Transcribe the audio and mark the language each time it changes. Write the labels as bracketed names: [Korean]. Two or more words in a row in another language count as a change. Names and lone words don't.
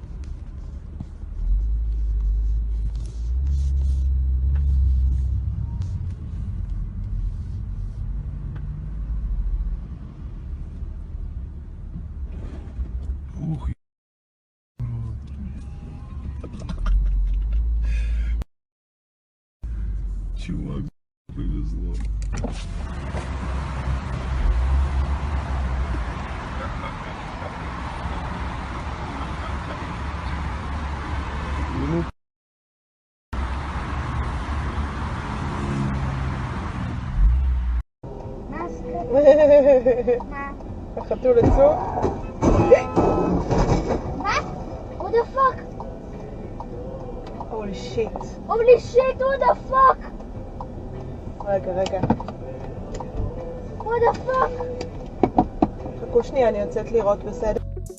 [Russian] Ух, чувак, повезло. Ну, [Hebrew] החתול עצור. מה? [English] What the fuck? Holy shit. Holy shit, what the fuck? [Hebrew] רגע. [English] What the fuck? [Hebrew] חכו שנייה, אני יוצאת לראות בסדר.